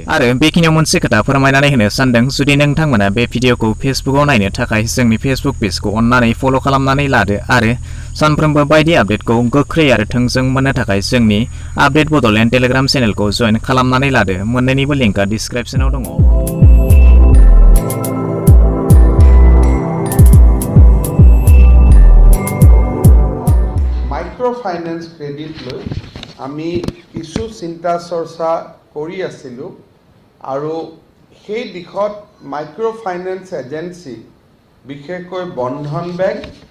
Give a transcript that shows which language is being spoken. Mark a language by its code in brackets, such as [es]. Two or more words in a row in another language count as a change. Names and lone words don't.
[brx] आरो बेखिनियाव मोनसे खोथा फोरमायनानै होनो सानदों, जुदि नोंथांमोना बे भिडिअखौ फेसबुकआव नायनो थाखाय जोंनि फेसबुक पेजखौ अन्नानै फल' खालामनानै लादो आरो सानफ्रोमबो बायदि आपडेटखौ गोख्रै आरो थोंजों मोननो थाखाय जोंनि आपडेट बड'लेण्ड टेलिग्राम चेनेलखौ जइन खालामनानै लादो। मोन्नैनिबो लिंकआ डिसक्रिप्शनाव दङ। [as] মাইক্ৰ' ফাইনেন্স ক্ৰেডিট লৈ আমি কিছু চিন্তা চৰ্চা কৰি আছিলোঁ আৰু সেই দিশত মাইক্ৰ' ফাইনেন্স এজেঞ্চি বিশেষকৈ বন্ধন বেংক,